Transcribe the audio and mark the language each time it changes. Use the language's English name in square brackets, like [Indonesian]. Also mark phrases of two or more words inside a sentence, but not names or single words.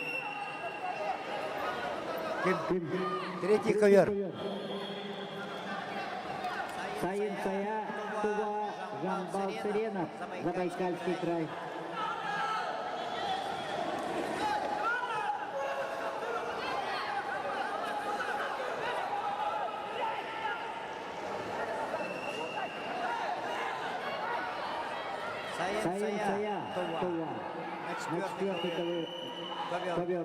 [Russian] Третий ковер. Саин Сая, Тува, Жамбал Сыренов, Забайкальский край. Саин Сая, Тува. На четвертый ковер.